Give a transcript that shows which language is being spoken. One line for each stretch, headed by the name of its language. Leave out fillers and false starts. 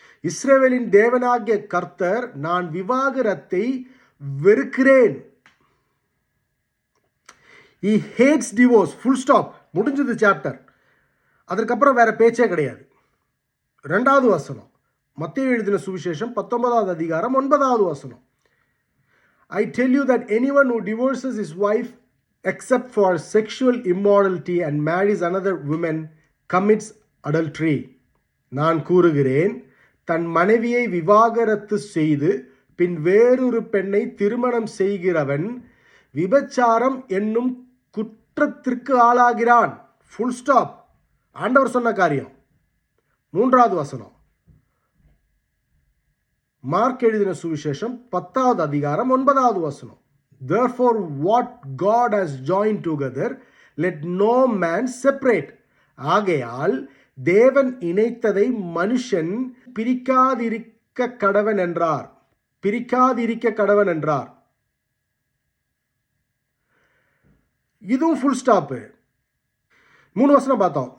Tamil: இஸ்ரவேலின் தேவனாகிய கர்த்தர், நான் விவாகரத்தை வெறுக்கிறேன்.
English: He hates divorce. Full stop.
Tamil: முடிஞ்சது சாப்டர். அதற்கப்புறம் வேற பேச்சே கிடையாது. 2வது வசனம், மத்தேயு எழுதின சுவிசேஷம் 19வது அதிகாரம் 9வது வசனம்.
English: I tell you that anyone who divorces his wife except for sexual immorality and marries another woman commits adultery.
Tamil: நான் கூறுகிறேன், தன் மனைவியை விவாகரத்து செய்து பின் வேறொரு பெண்ணை திருமணம் செய்கிறவன் விபச்சாரம் என்னும் குற்றத்திற்கு ஆளாகிறான். Full stop. ஆண்டவர் சொன்ன காரியம். 3வது வசனம், மார்க் எழுதின சுவிசேஷம் 10வது அதிகாரம் 9வது வசனம்.
English: Therefore what God has joined together let no man separate.
Tamil: ஆகையால் தேவன் இணைத்ததை மனுஷன் பிரிக்காதிருக்க கடவன் என்றார். பிரிக்காதிருக்க கடவன் என்றார். இதுவும் ஃபுல் ஸ்டாப்பு. 3 வசனம் பார்த்தோம்.